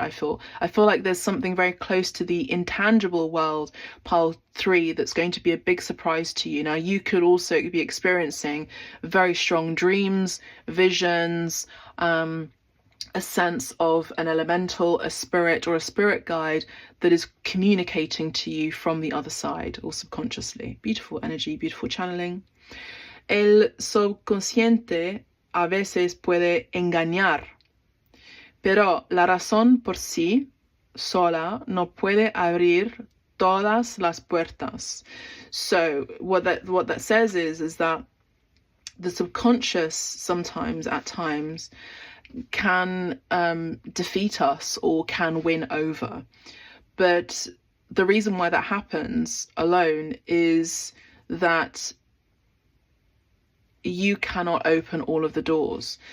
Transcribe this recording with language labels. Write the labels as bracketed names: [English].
[English] I feel like there's something very close to the intangible world, pile 3, that's going to be a big surprise to you. Now you could also be experiencing very strong dreams, visions, a sense of an elemental, a spirit, or a spirit guide that is communicating to you from the other side, or subconsciously. Beautiful energy, beautiful channeling. [Spanish] El subconsciente a veces puede engañar, pero la razón por sí sola no puede abrir todas las puertas. [English] So what that says is that the subconscious sometimes, at times, can defeat us or can win over. But the reason why that happens alone is that you cannot open all of the doors.